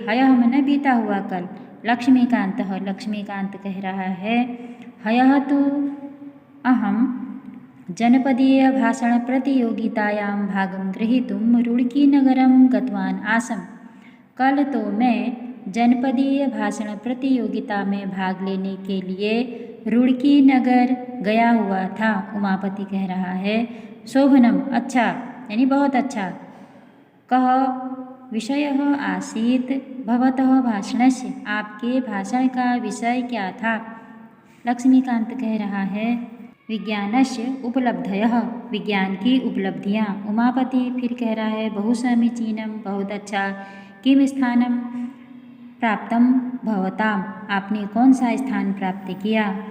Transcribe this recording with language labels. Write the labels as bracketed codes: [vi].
[sa] हयः मन [hi] बीता हुआ कल। लक्ष्मीकांत कह रहा है, [sa] हयः तु अहम जनपदीय भाषण प्रतियोगितायां भागं ग्रहीतुं रुड़कीनगरं गतवान् आसम्। [hi] कल तो मैं जनपदीय भाषण प्रतियोगिता में भाग लेने के लिए रुड़की नगर गया हुआ था। उमापति कह रहा है, [sa] शोभनम, [hi] अच्छा यानी बहुत अच्छा। [sa] कः विषयः आसीत् भवतः भाषणस्य, [hi] आपके भाषण का विषय क्या था। लक्ष्मीकांत कह रहा है, [sa] विज्ञानस्य उपलब्धयः, [hi] विज्ञान की उपलब्धियाँ। उमापति फिर कह रहा है, [sa] बहु समीचीनम, [hi] बहुत अच्छा। [sa] किम स्थानम प्राप्तम भवताम, [hi] आपने कौन सा स्थान प्राप्त किया।